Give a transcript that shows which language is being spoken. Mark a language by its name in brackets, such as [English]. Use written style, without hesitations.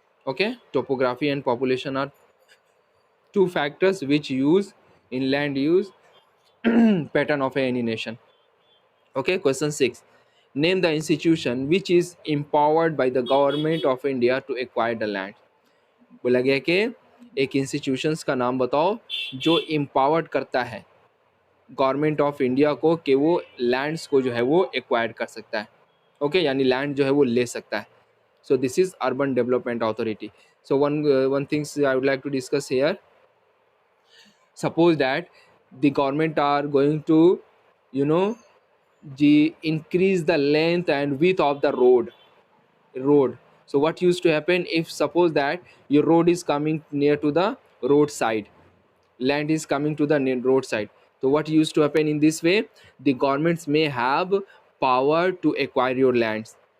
[English] Okay, topography and population are two factors which use in land use pattern of any nation. Okay, question 6. Name the institution which is empowered by the government of India to acquire the land. [Hindi] बोला गया कि एक institutions का नाम बताओ जो empowered करता है गवर्नमेंट ऑफ इंडिया को कि वो लैंड्स को जो है वो एक्वायर कर सकता है. ओके, यानी लैंड जो है वो ले सकता है. [English] So this is urban development authority. So one things I would like to discuss here. Suppose that the government are going to you know increase the length and width of the road. So what used to happen, if suppose that your road is coming near to the roadside, land is coming to the roadside, so what used to happen in this way, the governments may have power to acquire your lands.